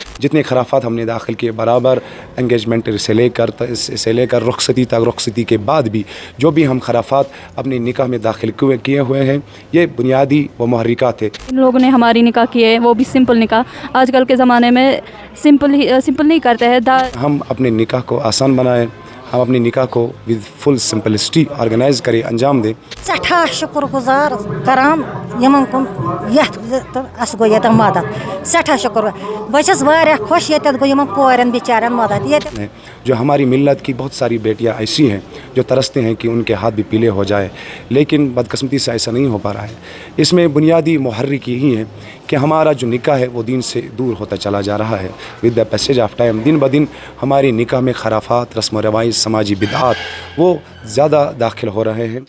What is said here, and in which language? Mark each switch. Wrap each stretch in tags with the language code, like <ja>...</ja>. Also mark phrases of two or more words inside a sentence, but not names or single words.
<ur>جتنے خرافات ہم نے داخل کیے برابر انگیجمنٹ سے لے کر رخصتی تک، رخصتی کے بعد بھی جو بھی ہم خرافات اپنے نکاح میں داخل کیے ہوئے ہیں، یہ بنیادی و محرکات ہے. ان لوگوں نے ہماری نکاح کیے، وہ بھی سمپل نکاح۔ آج کل کے زمانے میں سمپل نہیں کرتے ہیں. ہم اپنے نکاح کو آسان بنائیں، ہم اپنی نکاح کو</ur> <en>with full simplicity organize</en> <ur>کریں، انجام دیں.</ur> <ks>सठा शुक्र गुजार कराम यमन कुन अस गो ये मदद सठा शुक्र बस वारिया खुश ये गो यमन कोरन बेचारन मदद।</ks> <ur>جو ہماری ملت کی بہت ساری بیٹیاں ایسی ہیں جو ترستے ہیں کہ ان کے ہاتھ بھی پیلے ہو جائے، لیکن بدقسمتی سے ایسا نہیں ہو پا رہا ہے. اس میں بنیادی محرک یہی ہے کہ ہمارا جو نکاح ہے وہ دین سے دور ہوتا چلا جا رہا ہے.</ur> <en>with the passage of time</en> <ur>دن بہ دن ہماری نکاح میں خرافات، رسم و رواج، سماجی بدعات وہ زیادہ داخل ہو رہے ہیں.</ur>